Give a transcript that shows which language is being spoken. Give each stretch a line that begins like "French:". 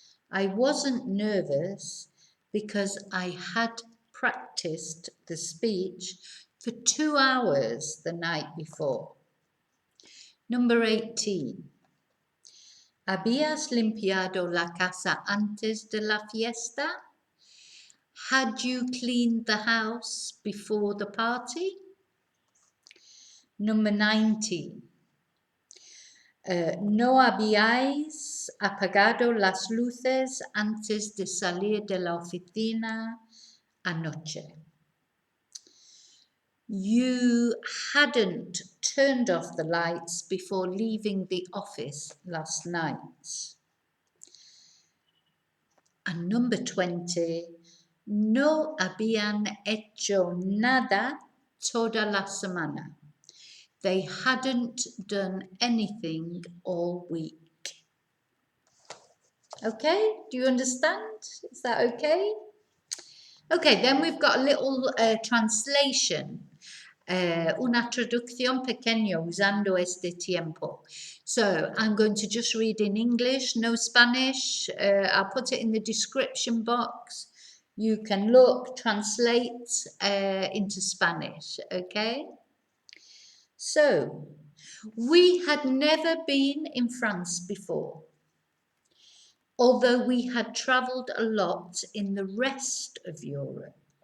English: I wasn't nervous because I had practiced the speech for 2 hours the night before. Number 18.
Spanish: ¿Habías limpiado la casa antes de la fiesta?
English: Had you cleaned the house before the party? Number 19.
Spanish: ¿No habíais apagado las luces antes de salir de la oficina anoche?
English: You hadn't turned off the lights before leaving the office last night. And number 20,
Spanish: no habían hecho nada toda la semana.
English: They hadn't done anything all week. Okay, do you understand? Is that okay? Okay, then we've got a little translation.
Spanish: Una traducción pequeña usando este tiempo.
English: So I'm going to just read in English, no Spanish. I'll put it in the description box. You can look, translate into Spanish, okay? So, we had never been in France before, although we had travelled a lot in the rest of Europe.